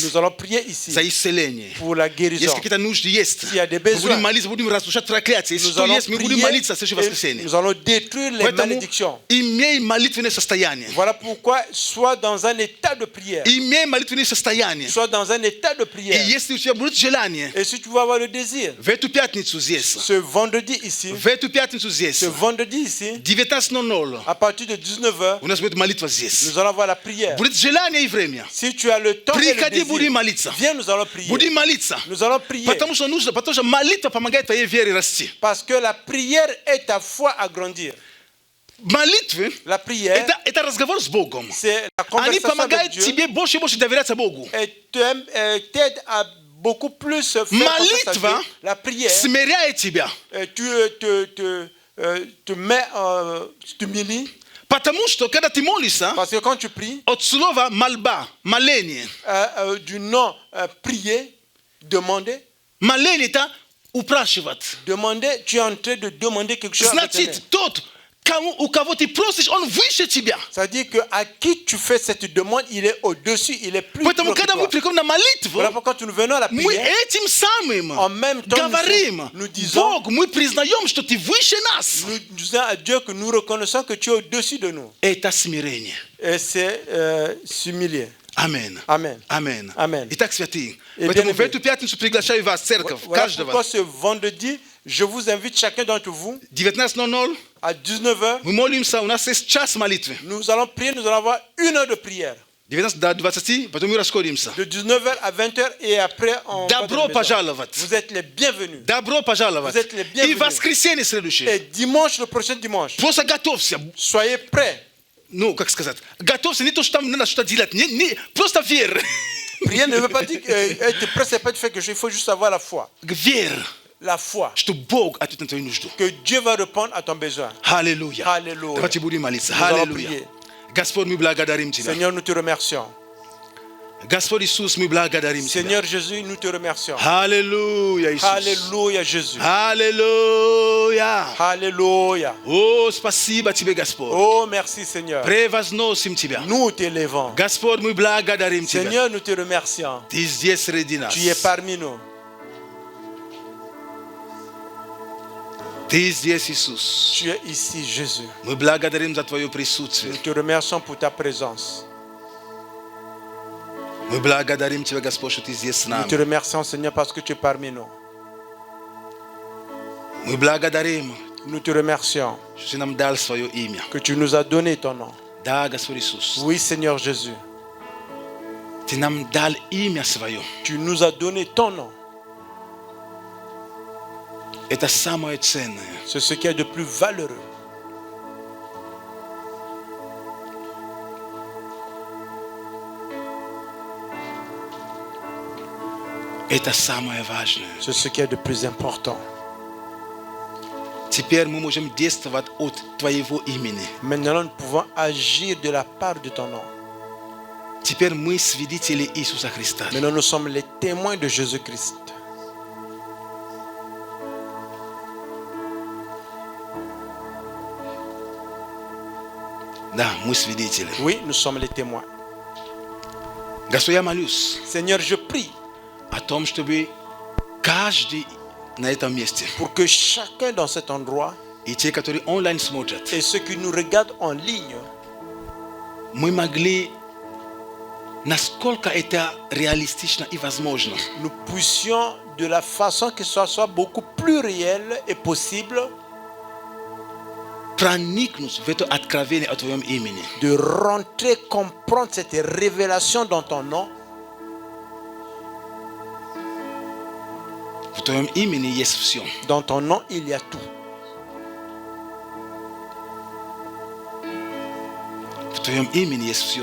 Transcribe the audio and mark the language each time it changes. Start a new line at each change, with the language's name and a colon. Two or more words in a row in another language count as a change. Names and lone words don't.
French: nous allons prier ici
Russian: За исцеление.
French: pour la guérison.
Russian: Если какие-то нужды есть,
French: S'il y a des
Russian: мы
French: besoins,
Russian: будем молиться, будем разрушать проклятие. Если
French: nous
Russian: что
French: allons
Russian: есть, мы будем
French: prier
Russian: молиться в следующее
French: et
Russian: воскресенье.
French: nous allons détruire les
Russian: Поэтому
French: malédictions.
Russian: имей молитвенное состояние.
French: Voilà pourquoi sois dans un état de prière.
Russian: Имей молитвенное состояние.
French: Sois dans un état de
Russian: И
French: prière.
Russian: если у тебя будет желание,
French: Et si tu vas avoir le désir,
Russian: в эту пятницу здесь,
French: ce vendredi ici,
Russian: в эту пятницу здесь,
French: ce vendredi ici, 19:00, à partir de 19h,
Russian: у нас будет молитва здесь.
French: nous allons avoir la prière.
Russian: Будет желание и время.
French: Si tu as le temps et le
Russian: Приходи, будем
French: désir,
Russian: молиться.
French: viens, nous allons prier.
Russian: Будем молиться.
French: Nous allons prier.
Russian: Потому что молитва помогает твоей вере расти.
French: Parce que la prière est ta foi à grandir.
Russian: Молитвы
French: La prière,
Russian: это разговор с Богом.
French: c'est la
Russian: Они
French: conversation avec
Russian: помогают
French: Dieu
Russian: тебе больше и больше доверяться Богу.
French: et t'aide à beaucoup plus faire confiance à Dieu.
Russian: Молитва
French: La prière,
Russian: смиряет тебя.
French: tu te mets, tu t'humilies.
Russian: Потому что, когда ты молишься,
French: Parce que quand tu pries,
Russian: от слова мольба, моление.
French: du nom prier, demander,
Russian: Моление это упрашивать.
French: demander, tu es en train de demander quelque chose à l'Éternel.
Russian: Значит, тот, у кого ты просишь, он выше тебя.
French: C'est-à-dire qu'à qui tu fais cette demande, il est au-dessus, il est plus
Russian: Поэтому,
French: grand que
Russian: когда мы
French: toi.
Russian: приходим на молитву,
French: Voilà pourquoi quand nous venons à la
Russian: мы
French: prière,
Russian: этим самым
French: en même temps,
Russian: говорим,
French: nous disons,
Russian: Бог, мы признаем, что ты выше нас.
French: nous disons à Dieu que nous reconnaissons que tu es au-dessus de nous.
Russian: Это смирение.
French: Et c'est s'humilier.
Russian: Амин.
French: Amen.
Russian: Амин.
French: Amen.
Russian: Итак, святые, И поэтому
French: bien-aимés.
Russian: в эту пятницу приглашаю вас в церковь,
French: Voilà
Russian: каждого.
French: pourquoi ce vendredi, je vous invite chacun d'entre vous 19:00 à 19h.
Russian: мы молимся, у нас есть час молитвы.
French: Nous allons prier, nous allons avoir 1 heure de prière.
Russian: 19 до 20, потом мы расходимся.
French: De 19h à 20h et après on va
Russian: Добро
French: dans la maison.
Russian: пожаловать.
French: Vous êtes les bienvenus.
Russian: Добро пожаловать.
French: Vous êtes les bienvenus.
Russian: И воскресенье следующее.
French: Et dimanche, le prochain dimanche,
Russian: Просто готовься.
French: soyez prêts.
Russian: Ну, как сказать, готовься, не то, что там надо что-то делать, просто верь.
French: Prier ne veut pas dire être prêt, c'est pas de faire quelque chose, il faut juste avoir la foi.
Russian: Верь,
French: La foi.
Russian: что Бог ответит на твою нужду.
French: Que Dieu va répondre à ton besoin.
Russian: Аллилуйя. Аллилуйя. Давайте будем молиться.
French: Nous allons
Russian: Аллилуйя.
French: prier.
Russian: Господь, мы благодарим Тебя.
French: Seigneur, nous te remercions.
Russian: Господь Иисус, мы благодарим Тебя.
French: Seigneur Jésus, nous te remercions.
Russian: Аллилуйя, Иисус.
French: Alléluia, Jésus.
Russian: Аллилуйя.
French: Alléluia.
Russian: О, спасибо Тебе, Господь.
French: Oh, merci, Seigneur.
Russian: Превозносим Тебя.
French: Nous t'élevons.
Russian: Господь, мы благодарим Тебя.
French: Seigneur, nous te remercions.
Russian: Ты здесь среди нас.
French: Tu es parmi nous.
Russian: Ты здесь, Иисус.
French: Tu es ici, Jésus.
Russian: Мы благодарим за Твое присутствие.
French: Nous te remercions pour ta présence.
Russian: Мы благодарим Тебя, Господь, что Ты здесь с
French: Nous te
Russian: нами.
French: remercions, Seigneur, parce que tu es parmi nous.
Russian: Мы благодарим,
French: Nous te remercions
Russian: что Ты нам дал свое имя.
French: que tu nous as donné ton nom.
Russian: Да, Господь Иисус.
French: Oui, Seigneur Jésus.
Russian: Ты нам дал имя свое.
French: Tu nous as donné ton nom.
Russian: Это самое ценное.
French: C'est ce qui est de plus valeureux.
Russian: Это самое важное.
French: C'est ce qui est de plus important.
Russian: Теперь мы можем действовать от Твоего имени.
French: Maintenant, nous pouvons agir de la part de ton nom.
Russian: Теперь мы свидетели Иисуса Христа.
French: Maintenant, nous sommes les témoins de Jésus-Christ.
Russian: Да, мы свидетели.
French: Oui, nous sommes les témoins.
Russian: Господь, я молюсь
French: Seigneur, je prie
Russian: о том, чтобы каждый на этом месте,
French: pour que chacun dans cet endroit
Russian: и те, которые онлайн смотрят,
French: et ceux qui nous regardent en ligne,
Russian: мы могли, насколько это реалистично и возможно,
French: nous puissions de la façon que ce soit beaucoup plus réel et possible
Russian: проникнуть в это откровение о Твоем имени.
French: de rentrer, comprendre cette révélation dans ton nom
Russian: В Твоем имени есть все.
French: Dans ton nom, il y a tout.
Russian: В Твоем имени есть все.